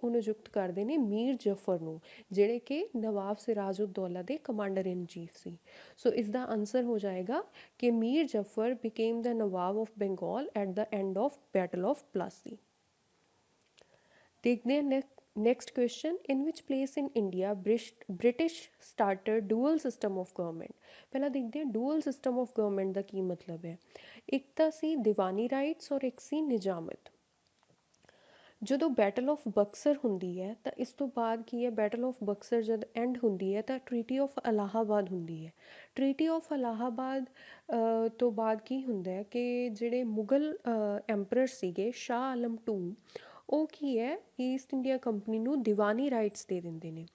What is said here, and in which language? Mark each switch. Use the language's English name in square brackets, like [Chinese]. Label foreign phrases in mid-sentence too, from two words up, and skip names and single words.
[Punjabi] ਉਹ ਨਿਯੁਕਤ ਕਰਦੇ ਨੇ ਮੀਰ ਜਫਰ ਨੂੰ, ਜਿਹੜੇ ਕਿ ਨਵਾਬ ਸਿਰਾਜ ਉਦ ਦੌਲਾ ਦੇ [English] commander in chief [Punjabi] ਸੀ। ਸੋ ਇਸ ਦਾ ਆਨਸਰ ਹੋ ਜਾਏਗਾ ਕਿ ਮੀਰ ਜਫਰ [English] became the Nawab of Bengal at the end of Battle of Plassey. [Punjabi] ਦੇਖਦੇ ਹਾਂ [English] Next question, in which place in India British started dual system of government? [Punjabi] ਪਹਿਲਾਂ ਦੇਖਦੇ ਹਾਂ [English] dual system of government [Punjabi] ਦਾ ਕੀ ਮਤਲਬ ਹੈ। ਇੱਕ ਤਾਂ ਸੀ ਦੀਵਾਨੀ ਰਾਈਟਸ ਔਰ ਇੱਕ ਸੀ ਨਿਜ਼ਾਮਤ। ਜਦੋਂ ਬੈਟਲ ਆਫ ਬਕਸਰ ਹੁੰਦੀ ਹੈ ਤਾਂ ਇਸ ਤੋਂ ਬਾਅਦ ਕੀ ਹੈ, ਬੈਟਲ ਆਫ ਬਕਸਰ ਜਦ ਐਂਡ ਹੁੰਦੀ ਹੈ ਤਾਂ ਟਰੀਟੀ ਆਫ ਇਲਾਹਾਬਾਦ ਹੁੰਦੀ ਹੈ। ਟਰੀਟੀ ਆਫ ਇਲਾਹਾਬਾਦ ਤੋਂ ਬਾਅਦ ਕੀ ਹੁੰਦਾ ਹੈ ਕਿ ਜਿਹੜੇ ਮੁਗਲ ਐਂਪਰਰ ਸੀਗੇ ਸ਼ਾਹ ਆਲਮ 2, ਉਹ ਕੀ ਹੈ ਈਸਟ ਇੰਡੀਆ ਕੰਪਨੀ ਨੂੰ ਦੀਵਾਨੀ ਰਾਈਟਸ ਦੇ ਦਿੰਦੇ ਨੇ।